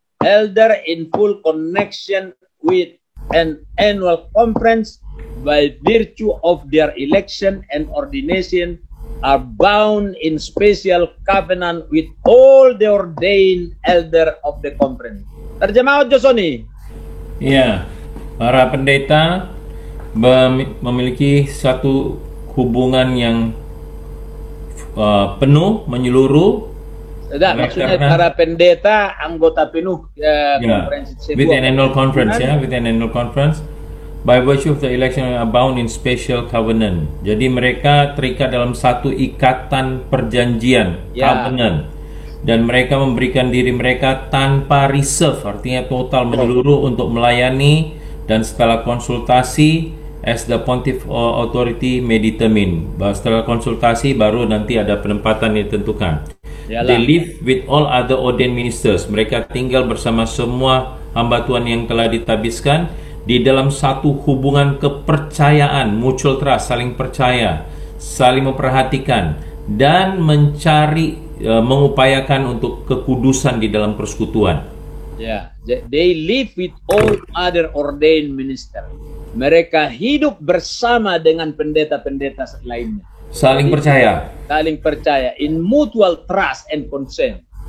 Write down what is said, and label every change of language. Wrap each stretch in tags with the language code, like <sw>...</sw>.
<en>Elder in full connection with an annual conference by virtue of their election and ordination are bound in special covenant with all the ordained elder of the conference.</en> <id>Terjemah aja Sony. Iya, para pendeta memiliki satu hubungan yang penuh, menyeluruh. Tidak, maksudnya para pendeta anggota penuh konferensi</id> <en>with an annual conference with an annual conference by virtue of the election are bound in special covenant.</en> <id>Jadi mereka terikat dalam satu ikatan perjanjian, covenant, dan mereka memberikan diri mereka tanpa reserve, artinya total menyeluruh untuk melayani dan setelah konsultasi</id> <en>as the pontiff authority may determine.</en> <id>Setelah konsultasi baru nanti ada penempatan yang ditentukan.</id> <en>They live with all other ordained ministers.</en> <id>Mereka tinggal bersama semua hamba Tuhan yang telah ditabiskan di dalam satu hubungan kepercayaan,</id> <en>mutual trust,</en> <id>saling percaya, saling memperhatikan dan mencari, mengupayakan untuk kekudusan di dalam persekutuan.</id> <en>They live with all other ordained ministers.</en> <id>Mereka hidup bersama dengan pendeta-pendeta lainnya. Saling percaya. Saling percaya</id> <en>in mutual trust and consent.</en>